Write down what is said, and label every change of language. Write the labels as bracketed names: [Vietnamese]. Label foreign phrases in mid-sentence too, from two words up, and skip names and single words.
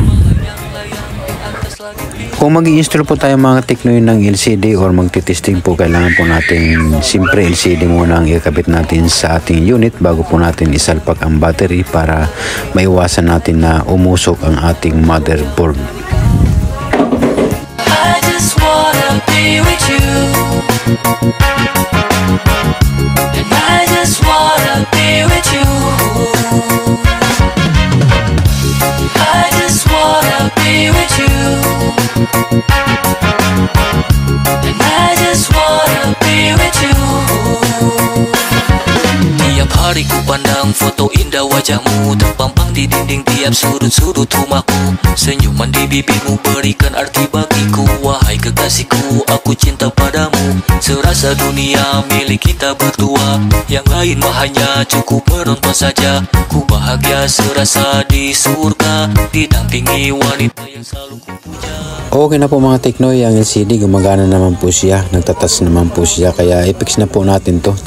[Filipino] Kung mag-i-install po tayo mga ka-Teknoy ng LCD or magtitesting po, kailangan po natin siyempre LCD muna ang ikabit natin sa ating unit bago po natin isalpak ang battery para maiwasan natin na umusok ang ating motherboard. [English] I just wanna be with you. And I just wanna be with you. I just wanna be with you. And I just wanna be with you. [Indonesian] Tiap hari ku pandang foto indah wajahmu terpampang di dinding tiap sudut-sudut rumahku. Senyuman di bibirmu berikan arti bagiku. Wahai kekasihku, aku cinta padamu. Serasa dunia milik kita berdua, yang lain mah hanya cukup menonton saja. Ku bahagia serasa di surga, didampingi wanita yang selalu ku puja. [Filipino] Okay na po mga Teknoy, ang LCD gumagana naman po siya, nagtatas naman po siya, kaya i-fix na po natin to.